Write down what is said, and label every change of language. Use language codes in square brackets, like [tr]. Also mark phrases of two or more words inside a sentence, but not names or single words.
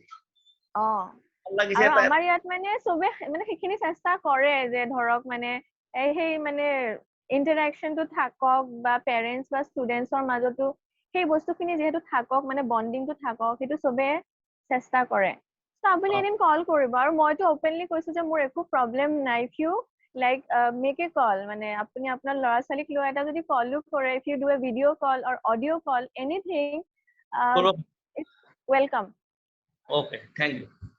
[as] আৰু আমাৰ ইয়াত মানে চবে মানে সেইখিনি চেষ্টা কৰে যে ধৰক মানে সেই মানে ইন্টাৰেকশনটো থাকক, বা পেৰেন্টছ বা ষ্টুডেন্টছৰ মাজতো সেই বস্তুখিনি যেহেতু থাকক, মানে বন্ডিংটো থাকক, সেইটো চবে চেষ্টা কৰে। তো আপুনি এদিন কল কৰিব, আৰু মইতো ওপেনলি কৈছো যে মোৰ একো প্ৰব্লেম নাই। [en] if you like make a call, [as] মানে আপুনি আপোনাৰ ল'ৰা ছোৱালীক লৈ এটা যদি কলো কৰে, [en] if you do a video call or audio call, anything, it's welcome. okay, thank you.